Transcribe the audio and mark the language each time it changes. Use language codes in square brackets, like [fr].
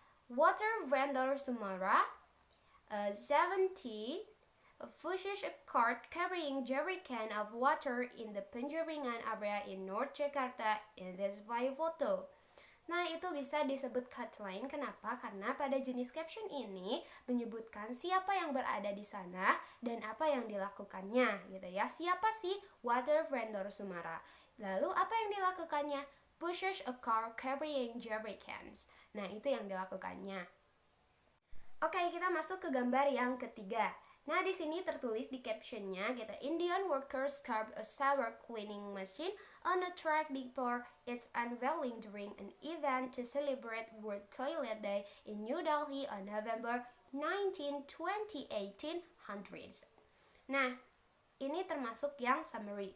[en] Water vendor Sumara 70 pushes a cart carrying jerrycan of water in the Penjaringan area in North Jakarta in this photo. [id] Nah, itu bisa disebut cut line. Kenapa? Karena pada jenis caption ini menyebutkan siapa yang berada di sana dan apa yang dilakukannya gitu ya. Siapa sih [en] water vendor [id] Sumara? Lalu apa yang dilakukannya? [en] Pushes a car carrying jerrycans. [id] Nah, itu yang dilakukannya. Oke, kita masuk ke gambar yang ketiga. Nah, di sini tertulis di captionnya gitu, [en] Indian workers carved a shower cleaning machine on a track before its unveiling during an event to celebrate World Toilet Day in New Delhi on November 19, 2018 hundreds. [id] Nah, ini termasuk yang summary.